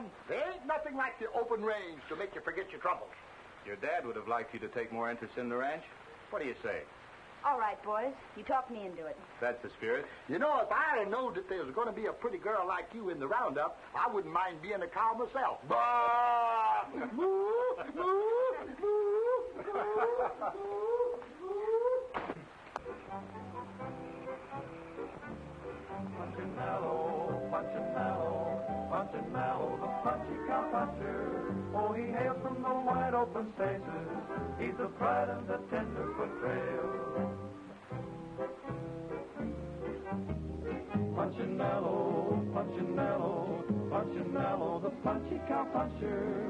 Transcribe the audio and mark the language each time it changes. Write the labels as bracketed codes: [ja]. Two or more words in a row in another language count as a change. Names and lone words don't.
[en] There ain't nothing like the open range to make you forget your troubles. Your dad would have liked you to take more interest in the ranch. What do you say? All right, boys. You talked me into it. That's the spirit. You know, if I had known that there was going to be a pretty girl like you in the roundup, I wouldn't mind being a cow myself. Bah! Moo! Moo! Moo! Punchin' Mallow, Punchin' Mallow, Punchin' Mallow, the punchy cow puncher. Oh, he hails from the wide open spaces. He's the pride of the Tenderfoot Trail. Punchin' Mallow, Punchin' Mallow, Punchin' Mallow, the punchy cow puncher.